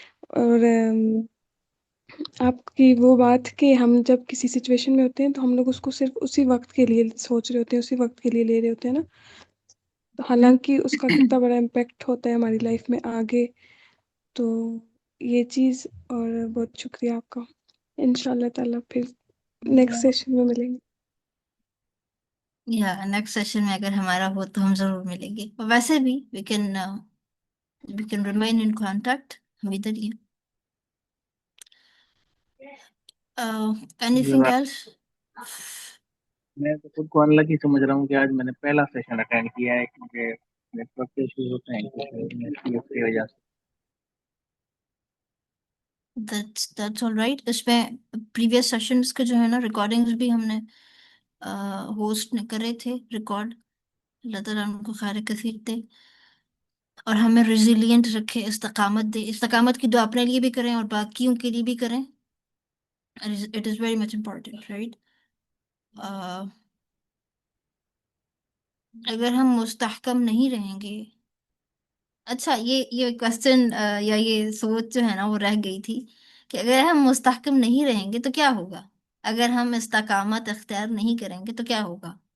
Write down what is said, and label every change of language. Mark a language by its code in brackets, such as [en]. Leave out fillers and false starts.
[ur] اور آپ کی وہ بات کہ ہم جب کسی سچویشن میں ہوتے ہیں تو ہم لوگ اس کو صرف اسی وقت کے لیے سوچ رہے ہوتے ہیں، اسی وقت کے لیے لے رہے ہوتے ہیں نا، تو حالانکہ اس کا کتنا بڑا امپیکٹ ہوتا ہے ہماری لائف میں آگے. تو یہ چیز، اور بہت شکریہ آپ کا. انشاءاللہ تعالیٰ پھر نیکسٹ سیشن میں ملیں گے. یا نیکسٹ سیشن میں اگر ہمارا ہو تو ہم ضرور ملیں گے. ویسے بھی [en] we can remain in contact. [ur] ہم ادھر ہی ہیں. یہ [en] Anything [ur] بات [en] else? [ur] میں تو خود کو انلکی سمجھ رہا ہوں کہ آج میں نے پہلا سیشن اٹینڈ کیا ہے، کیونکہ نیٹ ورک کے ایشوز ہوتے ہیں کچھ کی وجہ سے. [en] That's all right. [ur] اس میں پریویس سیشنز کے جو ہے نا ریکارڈنگز بھی ہم نے ہوسٹ کرے تھے ریکارڈ. اللہ تعالیٰ ان کو خیر کثیر دے اور ہمیں ریزیلینٹ رکھے، استقامت دے. استقامت کی دعا اپنے لیے بھی کریں اور باقیوں کے لیے بھی کریں. [en] It is very much important, right? [ur] اگر ہم مستحکم نہیں رہیں گے، اچھا یہ کوشچن یا یہ سوچ جو ہے نا وہ رہ گئی تھی کہ اگر ہم مستحکم نہیں رہیں گے تو کیا ہوگا، اگر ہم استقامت اختیار نہیں کریں گے تو کیا ہوگا.